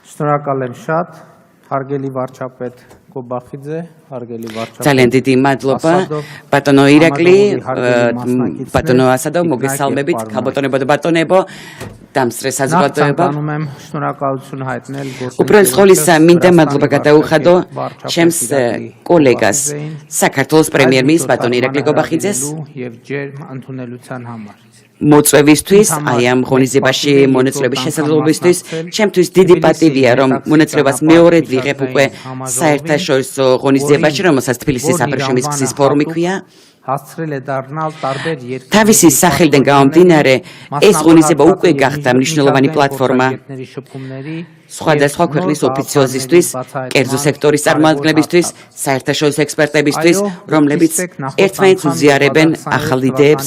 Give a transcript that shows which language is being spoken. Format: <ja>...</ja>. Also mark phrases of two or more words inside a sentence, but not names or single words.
<hy>Շնորհակալ եմ շատ, հարգելի վարչապետ Կոբախիձե, հարգելի վարչապետ</hy> <ka>ძალიან დიდი მადლობა ბატონო ირაკლი, ბატონო ასადო, მოგესალმებით, ქალბატონებო და ბატონებო, დამსწრე საზოგადოება.</ka> <hy>Շնորհակալություն հայտնել</hy> <ka>Უპირველეს ყოვლისა მინდა მადლობა გადაუხადო ჩემს კოლეგას, საქართველოს პრემიერ-მინისტრს ბატონ ირაკლი კობახიძეს</ka> <hy>եւ ջերմ ընդունելության համար.</hy> <ka>მოწვევისთვის, აი ამ ღონისძიებაში მონაწილეობის შესაძლებლობისთვის, ჩემთვის დიდი პატივია, რომ მონაწილეობას მეორედ ვიღებ უკვე საერთაშორისო ღონისძიებაში, რომელსაც თბილისის აბრეშუმის გზის ფორუმი ქვია. თავისი სახელიდან გამომდინარე, ეს ღონისძიება უკვე გახდა მნიშვნელოვანი პლატფორმა სხვადასხვა ქვეყნის ოფიციოზისთვის, კერძო სექტორის წარმომადგენლებისთვის, საერთაშორისო ექსპერტებისთვის, რომლებიც ერთმანეთს უზიარებენ ახალ იდეებს.</ka>